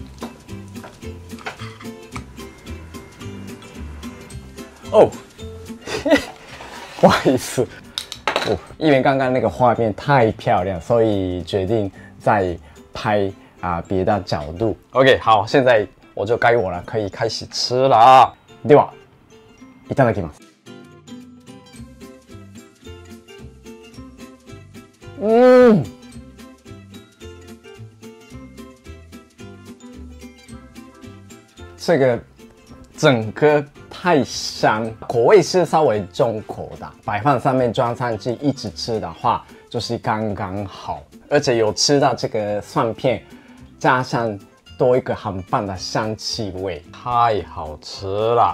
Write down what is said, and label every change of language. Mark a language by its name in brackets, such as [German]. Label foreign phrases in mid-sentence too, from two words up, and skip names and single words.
[Chinese] 哦，不好意思，哦，因为刚刚那个画面太漂亮，所以决定再拍别的角度。OK， 好，现在我就该我了，可以开始吃了。 [Japanese] ではいただきます。 [Chinese] 这个整个太香，口味是稍微重口的，白饭上面装上去一直吃的话，就是刚刚好，而且有吃到这个蒜片，加上多一个很棒的香气味，太好吃了。